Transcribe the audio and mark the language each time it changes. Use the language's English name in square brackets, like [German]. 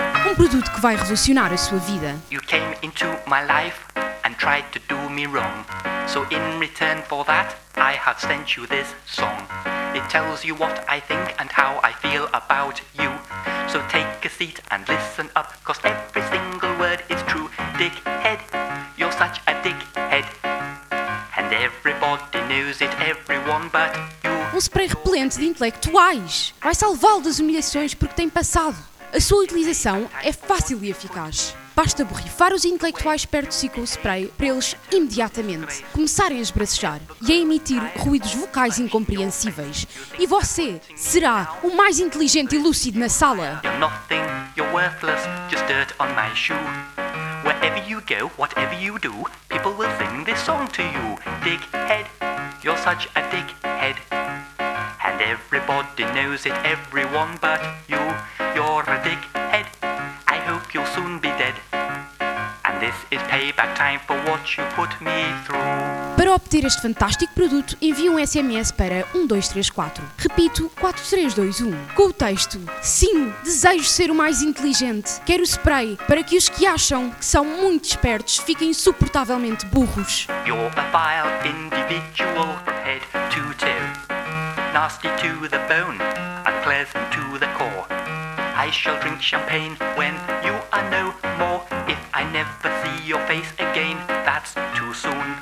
[Portuguese] Um produto que vai revolucionar a sua vida. [English] You came into my life and tried to do me wrong. So in return for that, I have sent you this song. It tells you what I think and how I feel about you. So take a seat and listen up, 'cause every single word is true. Dickhead, you're such a dickhead. And everybody knows it, everyone but you. [Portuguese] Um spray repelente de intelectuais vai salvá-lo das humilhações porque tem passado. A sua utilização é fácil e eficaz. Basta borrifar os intelectuais perto de si com o spray para eles imediatamente começarem a esbracejar e a emitir ruídos vocais incompreensíveis. E você será o mais inteligente e lúcido na sala. [English] You're nothing, you're worthless, just dirt on my shoe. Wherever you go, whatever you do, people will sing this song to you. Dickhead, you're such a dickhead. And everybody knows it, everyone but you. You're a dickhead, I hope you'll soon be dead. And this is payback time for what you put me through. [Portuguese] Para obter este fantástico produto, envie um SMS para 1234. Repito, 4321. Com o texto: sim, desejo ser o mais inteligente. Quero spray para que os que acham que são muito espertos fiquem insuportavelmente burros. [English] You're a vile individual from head to toe. Nasty to the bone, unpleasant to the core. I shall drink champagne when you are no more. If I never see your face again, that's too soon.